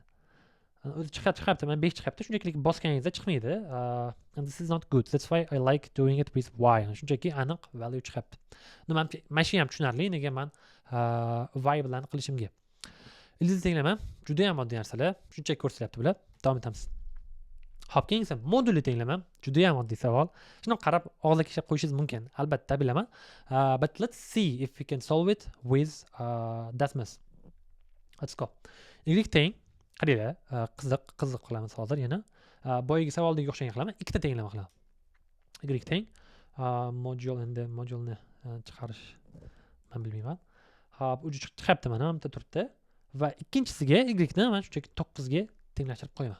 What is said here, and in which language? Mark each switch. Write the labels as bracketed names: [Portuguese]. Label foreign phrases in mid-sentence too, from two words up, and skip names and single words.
[Uzbek] O'zi chiqyapti, mana 5 chiqyapti, shunchaki bosganingizda chiqmaydi. [English] And this is not good. That's why I like doing it with y. [Uzbek] Shunchaki aniq value chiqyapti. Mana shu ham tushunarli, nega men y bilan qilishimga. Ildiz tenglama juda ham oddiy narsalar, shunchaki ko'rsatyapti bular. Davom etamiz. Hop, keyingisi modulli tenglama, juda ham oddiy savol. Shuni qarab og'zga kishab qo'yishingiz mumkin, albatta bilaman. [English] But let's see if we can solve it with dasmas. Let's go. [Uzbek] Y teng, qaranglar, qiziq qilamiz hozir yana. Boyagi savoldagi o'xshagan qilaman, ikkita tenglama qilaman. Y teng, modulni chiqarish men bilmayman. Hop, uji chiqyapti, mana bitta turibdi va ikkinchisiga y ni men shunchaki 9 ga tenglashtirib qo'yaman.